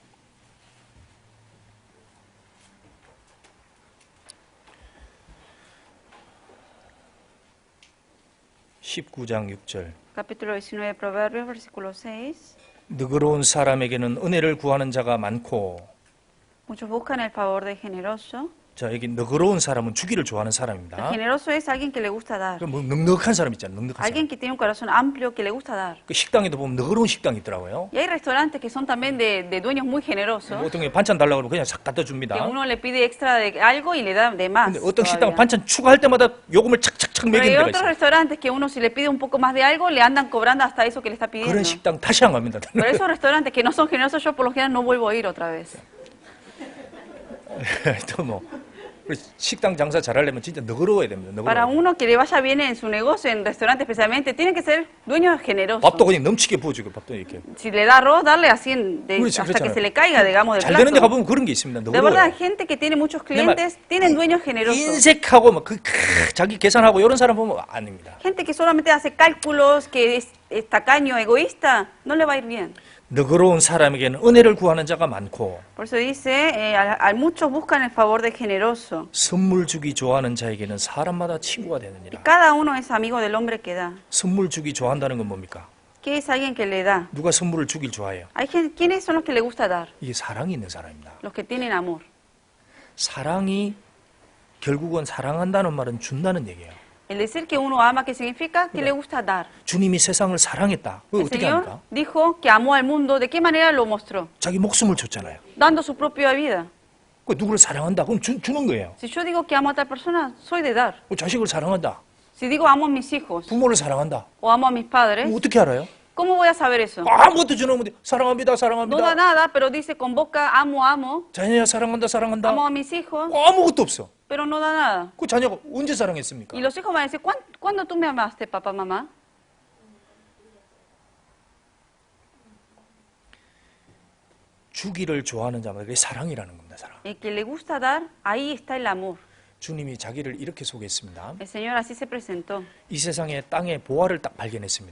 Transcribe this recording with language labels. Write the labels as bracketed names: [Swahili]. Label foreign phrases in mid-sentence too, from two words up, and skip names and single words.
[Korean] 19장 6절 [Spanish] Capítulo 19 de Proverbios, versículo 6. [Korean] 너그러운 사람에게는 은혜를 구하는 자가 많고 [Spanish] Muchos buscan el favor del generoso. [Korean] 자 여기 너그러운 사람은 주기를 좋아하는 [Spanish] El [Korean] 사람입니다. [Spanish] generoso es alguien que le gusta dar. [Korean] 뭐 넉넉한 사람 있잖아요. 넉넉한 사람. [Spanish] Alguien que tiene un corazón amplio, que le gusta dar. [Korean] 그 식당에도 보면 너그러운 식당이 있더라고요. [Spanish] Y hay restaurantes que son también de dueños muy [Korean] 뭐 [Spanish] generosos. [Korean] 어떤 게 반찬 달라고 그러면 그냥 싹 갖다 [Spanish] Que [Korean] 줍니다. [Spanish] uno le pide extra de algo y le da de más. [Korean] 근데 어떤 식당 [Spanish] todavía. [Korean] 반찬 추가할 때마다 요금을 착착착 [Spanish] Pero hay [Korean] 매기는 데가 [Spanish] otros [Korean] 있어요. [Spanish] restaurantes que uno si le pide un poco más de algo, le andan cobrando hasta eso que le está pidiendo. [Korean] 그런 식당 다시 안 갑니다. [Spanish] Pero esos restaurantes que no son generosos, yo por lo general no vuelvo a ir otra vez. [Korean] 또 뭐 식당 장사 잘하려면 진짜 너그러워야 됩니다. [Spanish] Para [Korean] 너그러워야 [Spanish] uno que le vaya bien en su negocio, en restaurante especialmente, tiene que ser dueños generosos. [Korean] 밥도 그냥 넘치게 부어주고 밥도 이렇게. [Spanish] Si le da arroz, darle así [Korean] 그렇지, [Spanish] hasta que [Korean] 그렇잖아요. [Spanish] se le caiga, digamos, del [Korean] 잘 되는 데 [Spanish] plato. [Korean] 가보면 그런 게 있습니다. [Spanish] De verdad, [Korean] 너그러워요. [Spanish] hay gente que tiene muchos clientes, tienen dueños generosos. [Korean] 인색하고 막 자기 계산하고 이런 사람 보면 아닙니다. [Spanish] Gente que solamente hace cálculos, que es tacaño, egoísta, no le va a ir bien. [Korean] 너그러운 사람에게는 은혜를 구하는 자가 많고 [Spanish] Por eso dice, a muchos buscan el favor del generoso. [Korean] 선물 주기 좋아하는 자에게는 사람마다 친구가 [Spanish] Y [Korean] 되느니라. [Spanish] cada uno es amigo del hombre que da. [Korean] 선물 주기 좋아한다는 건 뭡니까? [Spanish] ¿Qué es alguien que le da? [Korean] 누가 선물을 주길 좋아해요? [Spanish] Hay gente, ¿quiénes son los que le gusta dar? [Korean] 이게 사랑이 있는 사람입니다. [Spanish] Los que tienen amor. [Korean] 사랑이 결국은 사랑한다는 말은 준다는 얘기예요. [Spanish] El decir que uno ama, ¿qué significa? Que le gusta dar. [Korean] 주님이 세상을 사랑했다. 그걸 [Spanish] El [Korean] 어떻게 [Spanish] Señor [Korean] 합니까? [Spanish] dijo que amó al mundo. ¿De qué manera lo mostró? [Korean] 자기 목숨을 줬잖아요. [Spanish] Dando su propia vida. [Korean] 그 누구를 사랑한다? 그럼 주는 거예요. [Spanish] Si yo digo que amo a tal persona, soy de dar. [Korean] 자식을 사랑한다. [Spanish] Si digo amo a mis hijos [Korean] 부모를 사랑한다. [Spanish] o amo a mis padres, [Korean] 그럼 어떻게 알아요? [Spanish] ¿cómo voy a saber eso? [Korean] 아무것도 주는 건데 사랑합니다, [Spanish] No da [Korean] 사랑합니다. [Spanish] nada, pero dice con boca amo, amo, [Korean] 자녀야 사랑한다, 사랑한다. [Spanish] amo a mis hijos, [Korean] 아무것도 없어. [Spanish] pero no da nada. [Korean] 그 자녀가 언제 사랑했습니까? [Spanish] Y los hijos van a decir, ¿cuándo tú me amaste, papá, mamá? [Korean] 주기를 좋아하는 자마다 그게 사랑이라는 겁니다. 사랑. [Spanish] El que le gusta dar, ahí está el amor. [Korean] 주님이 자기를 이렇게 소개했습니다. [Spanish] El Señor así se presentó. [Korean] 이 세상에 땅에 보화를 딱 발견했습니다.